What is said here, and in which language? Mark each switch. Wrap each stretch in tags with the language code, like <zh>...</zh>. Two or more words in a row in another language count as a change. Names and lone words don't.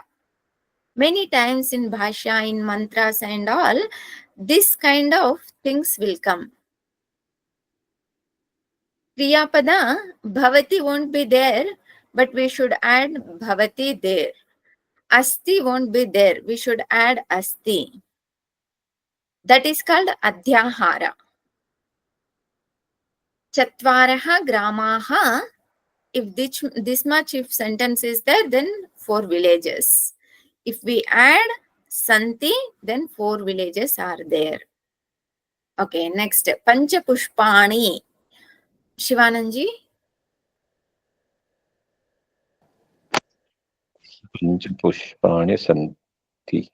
<en>Many times in Bhasha, in mantras and all, this kind of things will come.</en> <sa>Kriya Pada,</sa> <en>Bhavati won't be there, but we should add Bhavati there. Asti won't be there, we should add Asti. That is called Adhyahara.</en> <sa>Chatvaraha gramaha,</sa> <en>if this much if sentence is there, then 4 villages. If we add santi, then 4 villages are there. Okay, next,</en> <sa>Pancha Pushpani.</sa> <en>Shivananji?</en> <sa>Panchapushpani santi.</sa>